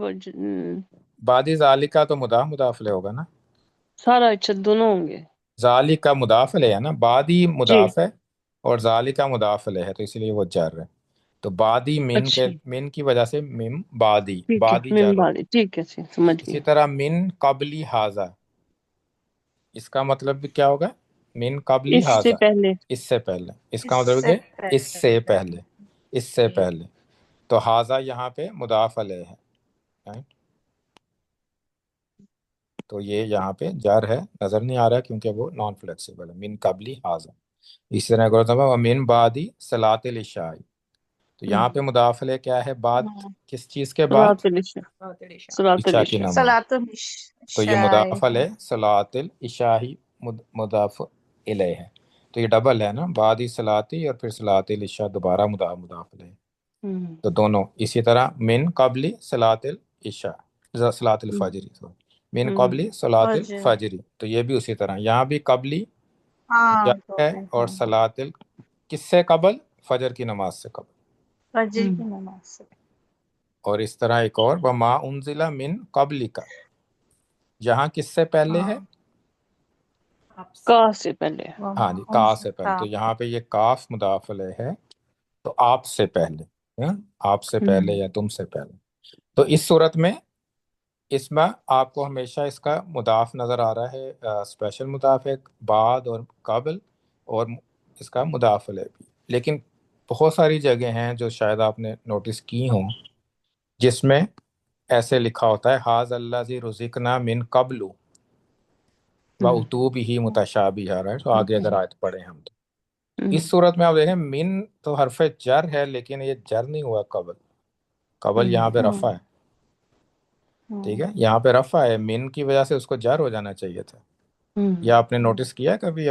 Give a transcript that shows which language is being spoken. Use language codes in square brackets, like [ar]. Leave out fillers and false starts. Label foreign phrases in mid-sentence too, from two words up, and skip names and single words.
[ar] بعد ذالک [ur] تو مضاف علیہ ہوگا نا، سارا. اچھا، دونوں ہوں گے. ذالک کا مضاف علیہ ہے نا، بعدی جی. مضاف ہے اور ذالک کا مضاف علیہ ہے، تو اسی لیے وہ جر ہے. تو بعدی اچھا، من کی وجہ سے [ar] من بعدی [ur] ٹھیک ہے، من جر ہوگا. بعدی، ٹھیک ہے، سمجھ اسی گئی. طرح [ar] من قبلی حاضہ، [ur] اس کا مطلب بھی کیا ہوگا؟ [ar] من قبلی [ur] اس سے حاضہ، پہلے. اس سے پہلے. اس اس کا مطلب سے ہے کہ اس سے پہلے، اس سے پہلے. تو حاضہ یہاں پہ مضاف علیہ ہے، right؟ تو یہ یہاں پہ جر ہے، نظر نہیں آ رہا ہے کیونکہ وہ [en] non flexible [ur] ہے. [ar] من قبلی حاضہ. [ur] اسی طرح [ar] من بعدی صلاۃ العشاء، [ur] تو یہاں پہ مضاف علیہ کیا ہے؟ بعد کس چیز کے بعد؟ [ar] صلاۃ العشاء. صلاۃ [ur] عشاء کی العشاء. نماز. صلاۃ تو یہ العشاء مضاف علیہ [ar] صلاۃ العشاء [ur] ہی مضاف الیہ ہے. تو یہ ڈبل ہے نا، بعد ہی صلاتی اور پھر [ar] صلاۃ العشاء [ur] دوبارہ مضاف علیہ. تو دونوں. اسی طرح [ar] من قبلی صلاۃ عشاء صلاۃ الفجری من قبلی صلاۃ [ur] فجر الفجری، تو یہ بھی اسی طرح یہاں بھی قبلی ہاں جر تو ہے پھر اور صلاۃ کس سے قبل؟ فجر کی نماز سے قبل. فجر کی نماز سے اور اس طرح ایک اور [ar] وما انزل من قبلک، [ur] یہاں کس سے پہلے ہے؟ کا سے پہلے. ہاں جی، کا سے پہلے. تو یہاں پہ یہ کاف مضاف الیہ ہے، تو آپ سے پہلے، آپ سے پہلے یا تم سے پہلے. تو اس صورت میں اس میں آپ کو ہمیشہ اس کا مضاف نظر آ رہا ہے، اسپیشل مضاف ہے بعد اور قبل، اور اس کا مضاف الیہ بھی. لیکن بہت ساری جگہ ہیں جو شاید آپ نے نوٹس کی ہوں جس میں ایسے لکھا ہوتا ہے [ar] حاذ الذی رزقنا من قبل وَأُتُوا بِهِ متشابہا، [ur] رائٹ. تو آگے اگر آیت پڑھیں ہم تو اس صورت میں آپ دیکھیں من تو حرف جر ہے، لیکن یہ جر نہیں ہوا قبل. قبل یہاں پہ رفع ہے، ٹھیک ہے، یہاں پہ رفع ہے، من کی وجہ سے اس کو جر ہو جانا چاہیے تھا. یہ آپ نے نوٹس کیا ہے کبھی؟